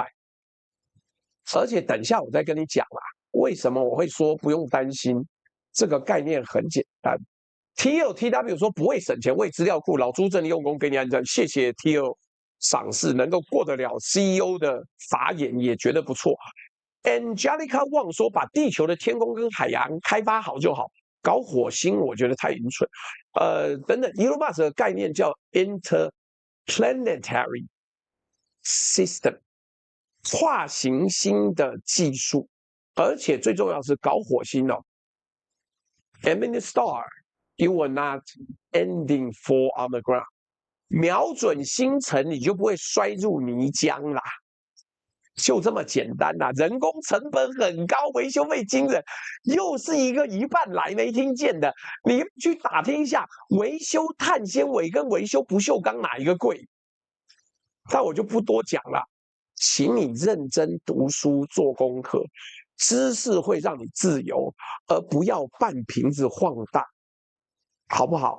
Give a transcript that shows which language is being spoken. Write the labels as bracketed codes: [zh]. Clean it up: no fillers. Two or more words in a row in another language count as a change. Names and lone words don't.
[zh] 而且等一下我再跟你講啦，為什麼我會說不用擔心？這個概念很簡單。TW 說不會省錢，為資料庫，老朱真的用功給你按讚，謝謝 TL 賞識，能夠過得了 CEO 的法眼也覺得不錯。Angelica Wang 說把地球的天空跟海洋開發好就好，搞火星我覺得太愚蠢。等等 ，Elon Musk 的概念叫 [en] Interplanetary System， [zh] 跨行星的技術，而且最重要是搞火星哦。 [en] Aim in the star, you will not ending fall on the ground。 [zh] 瞄準星辰，你就不會摔入泥漿啦。就這麼簡單吶、人工成本很高，維修費驚人，又是一個一半來沒聽見的。你去打聽一下，維修碳纖維跟維修不鏽鋼哪一個貴？但我就不多講了，請你認真讀書做功課，知識會讓你自由，而不要半瓶子晃蕩，好不好？